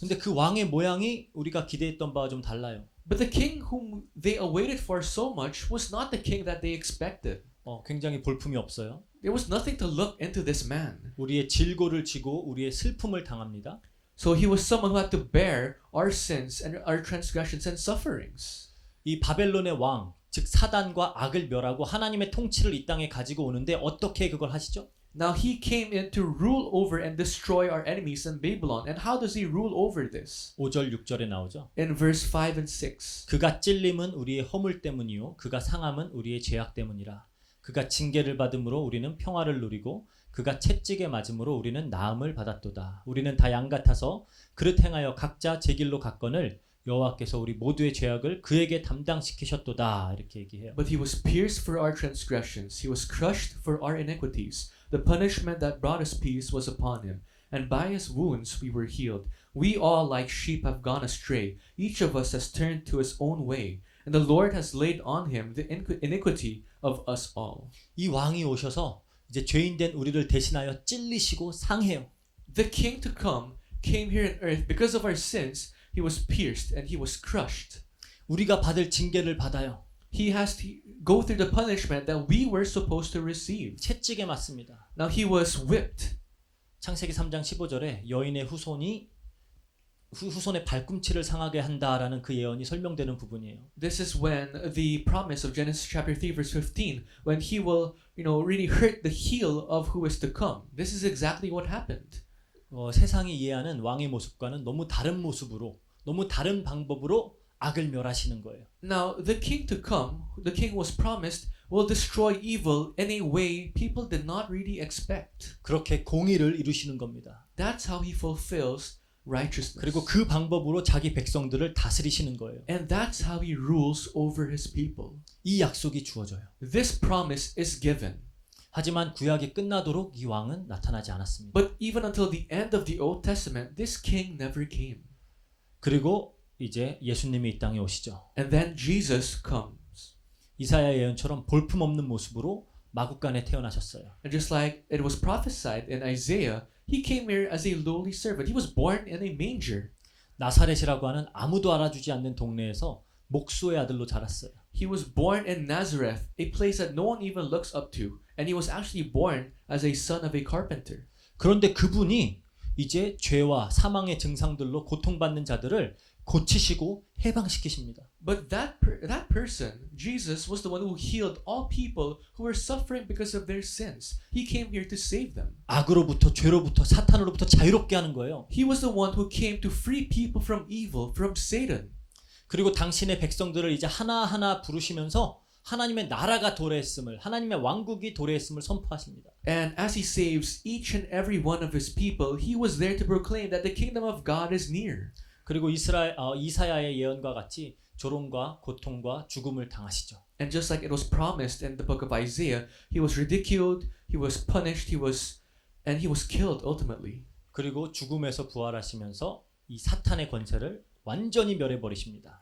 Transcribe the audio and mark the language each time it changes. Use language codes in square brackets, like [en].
[ko] 근데 그 왕의 모양이 우리가 기대했던 바와 좀 달라요. [en] But the king whom they awaited for so much was not the king that they expected. [ko] 굉장히 볼품이 없어요. [en] There was nothing to look into this man. [ko] 우리의 질고를 지고 우리의 슬픔을 당합니다. [en] So he was someone who had to bear our sins and our transgressions and sufferings. [ko] 이 바벨론의 왕, 즉 사단과 악을 멸하고 하나님의 통치를 이 땅에 가지고 오는데 어떻게 그걸 하시죠? [en] Now he came in to rule over and destroy our enemies in Babylon. And how does he rule over this? [ko] 5절 6절에 나오죠. [en] In verse 5 and 6. [ko] 그가 찔림은 우리의 허물 때문이요 그가 상함은 우리의 죄악 때문이라. 그가 징계를 받음으로 우리는 평화를 누리고 그가 채찍에 맞음으로 우리는 나음을 받았도다. 우리는 다 양 같아서 그릇 행하여 각자 제 길로 갔거늘 여호와께서 우리 모두의 죄악을 그에게 담당시키셨도다. 이렇게 얘기해요. [en] But he was pierced for our transgressions. He was crushed for our iniquities. The punishment that brought us peace was upon him. And by his wounds we were healed. We all like sheep have gone astray. Each of us has turned to his own way. And the Lord has laid on him the iniquity of us all. [ko] 이 왕이 오셔서 이제 죄인된 우리를 대신하여 찔리시고 상해요. [en] The king to come came here on earth because of our sins. He was pierced and he was crushed. [ko] 우리가 받을 징계를 받아요. [en] He has to go through the punishment that we were supposed to receive. [ko] 채찍에 맞습니다. [en] Now he was whipped. [ko] 창세기 3장 15절에 여인의 후손의 발꿈치를 상하게 한다라는 그 예언이 설명되는 부분이에요. [en] This is when the promise of Genesis chapter 3 verse 15, when he will, really hurt the heel of who is to come. This is exactly what happened. [ko] 세상이 이해하는 왕의 모습과는 너무 다른 모습으로, 너무 다른 방법으로 악을 멸하시는 거예요. [en] Now, the king to come, the king was promised, will destroy evil in a way people did not really expect. [ko] 그렇게 공의를 이루시는 겁니다. [en] That's how he fulfills righteousness. [ko] 그리고 그 방법으로 자기 백성들을 다스리시는 거예요. [en] And that's how he rules over his people. [ko] 이 약속이 주어져요. [en] This promise is given. [ko] 하지만 구약이 끝나도록 이 왕은 나타나지 않았습니다. [en] But even until the end of the Old Testament, this king never came. [ko] 그리고 이제 예수님이 이 땅에 오시죠. [en] And then Jesus comes. [ko] 이사야 예언처럼 볼품없는 모습으로 마구간에 태어나셨어요. [en] And just like it was prophesied in Isaiah, he came here as a lowly servant. He was born in a manger. [ko] 나사렛이라고 하는 아무도 알아주지 않는 동네에서 목수의 아들로 자랐어요. [en] He was born in Nazareth, a place that no one even looks up to. And he was actually born as a son of a carpenter. [ko] 그런데 그분이 이제 죄와 사망의 증상들로 고통받는 자들을 고치시고 해방시키십니다. [en] But that person, Jesus, was the one who healed all people who were suffering because of their sins. He came here to save them. [ko] 악으로부터 죄로부터 사탄으로부터 자유롭게 하는 거예요. [en] He was the one who came to free people from evil, from Satan. [ko] 그리고 당신의 백성들을 이제 하나하나 부르시면서 하나님의 나라가 도래했음을, 하나님의 왕국이 도래했음을 선포하십니다. [en] And as he saves each and every one of his people, he was there to proclaim that the kingdom of God is near. [ko] 그리고 이사야의 예언과 같이 조롱과 고통과 죽음을 당하시죠. [en] And just like it was promised in the book of Isaiah, he was ridiculed, he was punished, and he was killed ultimately. [ko] 그리고 죽음에서 부활하시면서 이 사탄의 권세를 완전히 멸해버리십니다.